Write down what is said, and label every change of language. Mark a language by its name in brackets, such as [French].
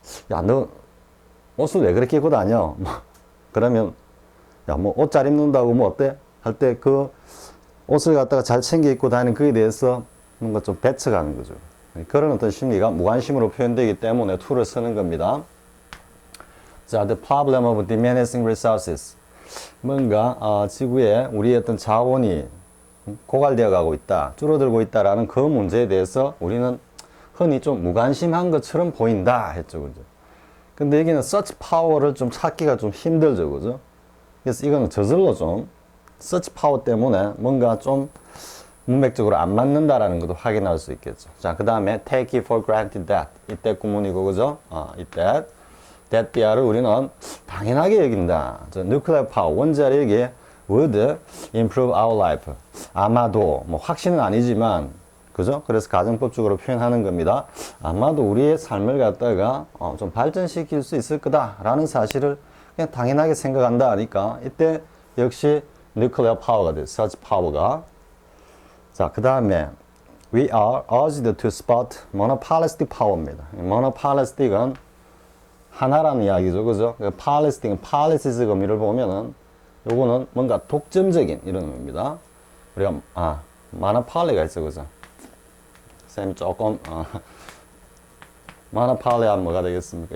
[Korean] 야, 너 옷을 왜 그렇게 입고 다녀? 그러면 야, 옷 잘 입는다고 어때? 할 때 그 옷을 갖다가 잘 챙겨 입고 다니는 그에 대해서 뭔가 좀 배척하는 거죠. 그런 어떤 심리가 무관심으로 표현되기 때문에 to를 쓰는 겁니다. 자, [English] the problem of diminishing resources. [Korean] 뭔가, 지구에 우리의 어떤 자원이 고갈되어 가고 있다, 줄어들고 있다라는 그 문제에 대해서 우리는 흔히 좀 무관심한 것처럼 보인다 했죠. 그죠? 근데 여기는 such power를 좀 찾기가 좀 힘들죠. 그죠? 그래서 이거는 저절로 좀 서치 파워 때문에 뭔가 좀 문맥적으로 안 맞는다라는 것도 확인할 수 있겠죠. 자, 그 다음에 [English] take it for granted that. [Korean] 이때 구문이고, 그죠? 이때 that 비하를 우리는 당연하게 여긴다. [English] nuclear power, [Korean] 원자력이 [English] would improve our life. [Korean] 아마도, 확신은 아니지만, 그죠? 그래서 가정법적으로 표현하는 겁니다. 아마도 우리의 삶을 갖다가 좀 발전시킬 수 있을 거다라는 사실을 그냥 당연하게 생각한다 하니까 이때 역시 nuclear power가 돼요. such power가. 자, 그 다음에 [English] we are urged to spot monopolistic power입니다. [Korean] monopolistic은 하나라는 이야기죠. 그죠? polistic은 policies 의미를 보면은 요거는 뭔가 독점적인 이런 의미입니다. 우리가 monopoly가 있어. 그죠? 쌤 조금 monopoly 하면 뭐가 되겠습니까?